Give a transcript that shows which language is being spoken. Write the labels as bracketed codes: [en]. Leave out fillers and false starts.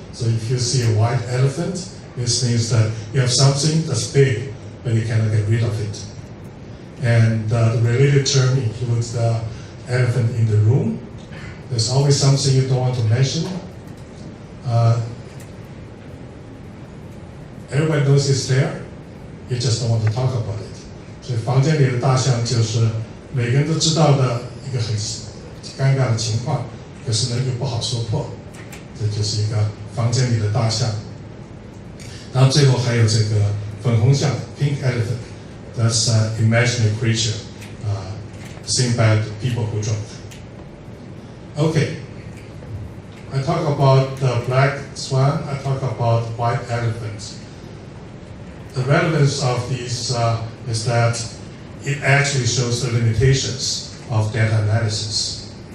[en] So if you see a white elephant, this means that you have something that's big, but you cannot get rid of it. And the related term includes the elephant in the room. There's always something you don't want to mention. Everybody knows it's there. You just don't want to talk about it. [zh] 所以房间里的大象就是每个人都知道的一个很尴尬的情况，可是呢又不好说破。这就是一个房间里的大象。然后最后还有这个粉红象 （pink elephant）。 [en] That's an imaginary creature seen by the people who drunk. Okay, I talk about the black swan, I talk about white elephants. The relevance of these is that it actually shows the limitations of data analysis.